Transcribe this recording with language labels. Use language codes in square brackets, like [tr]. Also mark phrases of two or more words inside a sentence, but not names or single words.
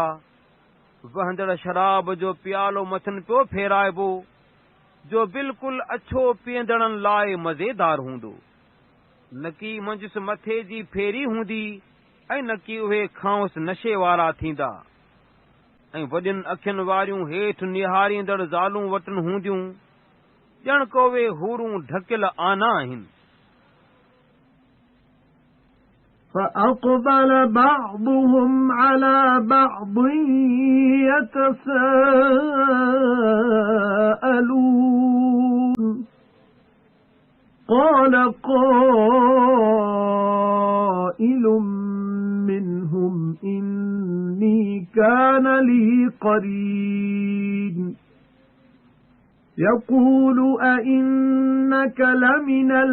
[sd] वहंदड़ शराब जो प्यालो मथनि पियो फेराइबो जो बिल्कुलु अछो पीअंदड़नि लाइ मज़ेदार हूंदो। न की मंजिस मथे जी फेरी हूंदी ऐं न की उहे खांउसि नशे वारा थींदा ऐं वॾियुनि अखियुनि वारियूं हेठि निहारींदड़ ज़ालूं वटि हूंदियूं ॼण को उहे हूरूं ढकियल आना आहिनि। [ar] فأقبل بعضهم على بعض يتساءلون قال قائل منهم إني كان لي قرين يقول أئنك لمن